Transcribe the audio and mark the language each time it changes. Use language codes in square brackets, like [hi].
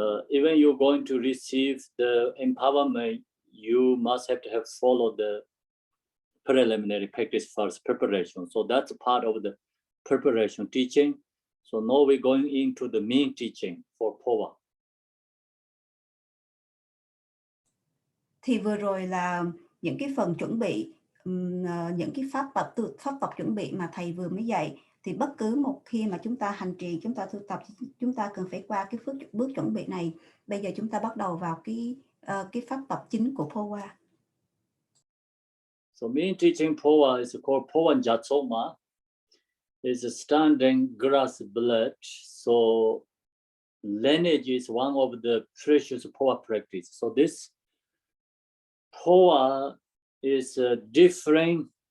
[en] Even you're going to receive the empowerment, you must have to follow the preliminary practice first, preparation. So that's a part of the preparation teaching. So now we're going into the main teaching for Phowa. [vi] Thì vừa rồi là những cái phần chuẩn bị, những cái pháp tập chuẩn bị mà thầy vừa mới dạy. Thì bất cứ một khi mà chúng ta hành trì, chúng ta tu tập, chúng ta cần phải qua cái bước chuẩn bị này. Bây giờ chúng ta bắt đầu vào cái pháp tập chính của Phowa. [en] So main teaching Phowa is called Phowa Jatsoma. It's a standing grass blade. So lineage is one of the precious Phowa practice. So this Phowa is different.